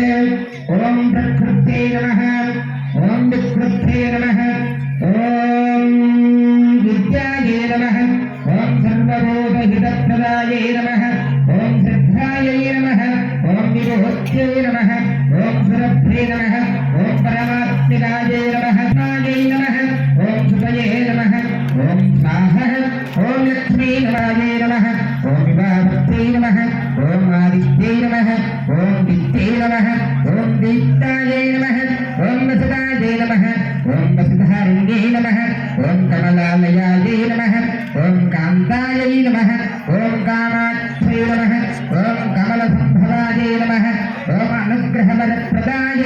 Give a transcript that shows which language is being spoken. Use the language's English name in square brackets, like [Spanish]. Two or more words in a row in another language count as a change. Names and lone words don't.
[Sanskrit] ఓం ప్రకృత్యై నమః, ఓం వికృత్యై నమః, ఓం విద్యాయే నమః, ఓం సర్వభూతహితప్రదాయే నమః, ఓం సిద్ధాయై నమః, ఓం విభూత్యై నమః, ఓం సురభ్యై నమః, ఓం పరమాత్మికాయై నమః, నాయై నమః, ఓం సుతయే నమః, ఓం స్వాహ शिवाय नमः ओम विभावत्यै नमः ओम आदित्यै नमः ओम दित्यै नमः ओम दीप्तायै नमः ओम वसुदायै नमः ओम वसुधारिण्यै नमः ओम कमलालयायै नमः ओम कान्तायै नमः ओम कामाक्षै नमः ओम कमलसम्भवायै नमः ओम अनुग्रहवरप्रदायै